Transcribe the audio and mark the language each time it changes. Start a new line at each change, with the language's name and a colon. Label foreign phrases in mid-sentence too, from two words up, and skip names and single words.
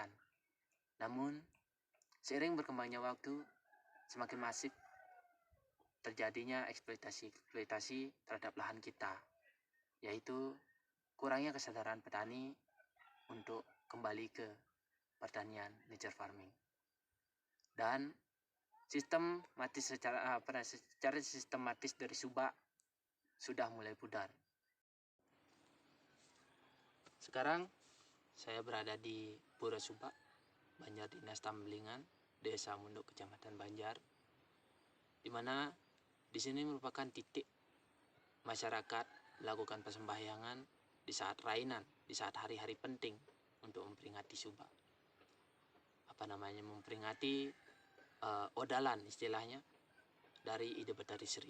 Indonesian: Namun seiring berkembangnya waktu, semakin masif terjadinya eksploitasi terhadap lahan kita, yaitu kurangnya kesadaran petani untuk kembali ke pertanian
English: nature farming.
Indonesian: Dan secara sistematis dari Subak sudah mulai pudar. Sekarang saya berada di Pura Subak, Banjar Dinas Tambelingan, Desa Munduk, Kecamatan Banjar, di mana di sini merupakan titik masyarakat melakukan persembahyangan di saat rainan, di saat hari-hari penting untuk memperingati Subak. Memperingati odalan istilahnya dari Ide Betari Sri.